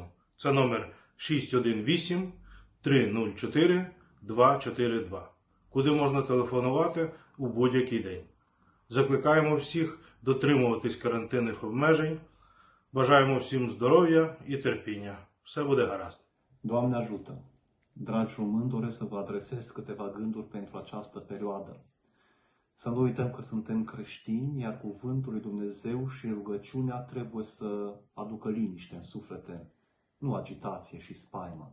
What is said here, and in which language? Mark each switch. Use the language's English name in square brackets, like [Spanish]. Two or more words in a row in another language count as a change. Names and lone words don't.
[Ukrainian] Це номер 618-304-242, куди можна телефонувати у будь-який день. Закликаємо всіх дотримуватись карантинних обмежень. Băjaimo всім здоров'я і терпіння. Все буде гаразд. [Romanian] Doamne ajută! Dragi români, doresc să vă adresez câteva gânduri pentru această perioadă. Să nu uităm că suntem creștini, iar cuvântul lui Dumnezeu și rugăciunea trebuie să aducă liniște în suflete, nu agitație și spaimă.